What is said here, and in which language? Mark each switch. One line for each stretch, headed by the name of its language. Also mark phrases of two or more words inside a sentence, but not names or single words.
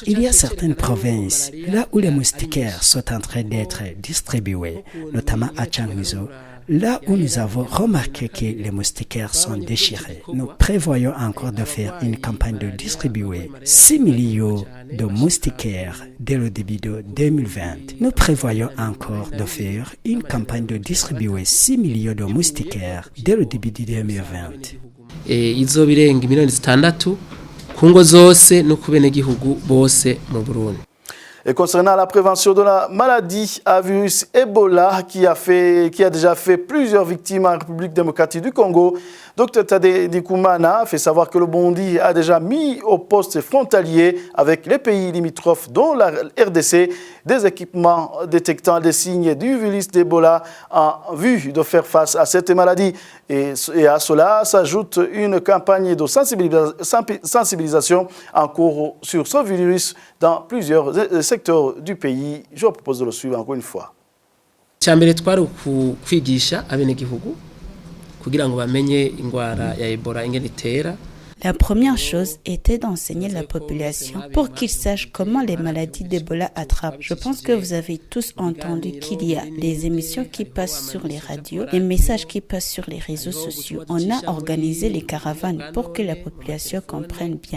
French: Il y a certaines provinces là où les moustiquaires sont en train d'être distribués, notamment à Changuzo, là où nous avons remarqué que les moustiquaires sont déchirés. Nous prévoyons encore de faire une campagne de distribuer 6 millions de moustiquaires dès le début de 2020. Nous prévoyons encore de faire une campagne de distribuer 6 millions de moustiquaires dès le début de 2020.
Rundi: izoba irenga miliyoni 6 ku ngo zose no ku benegihugu bose mu Burundi.
French: Et concernant la prévention de la maladie à virus Ebola qui a déjà fait plusieurs victimes en République démocratique du Congo, Dr Tade Ndikumana fait savoir que le Burundi a déjà mis au poste frontalier avec les pays limitrophes dont la RDC des équipements détectant des signes du virus d'Ebola en vue de faire face à cette maladie. Et à cela s'ajoute une campagne de sensibilisation en cours sur ce virus dans plusieurs secteurs du pays. Je vous propose de le suivre encore une fois.
Rundi: Cyambere twari kwigisha abenegihugu kugira ngo bamenye ingwara ya Ebola ingene itera.
French: La première chose était d'enseigner la population pour qu'ils sachent comment les maladies d'Ebola attrapent. Je pense que vous avez tous entendu qu'il y a des émissions qui passent sur les radios, des messages qui passent sur les réseaux sociaux. On a organisé les caravanes pour que la population comprenne bien.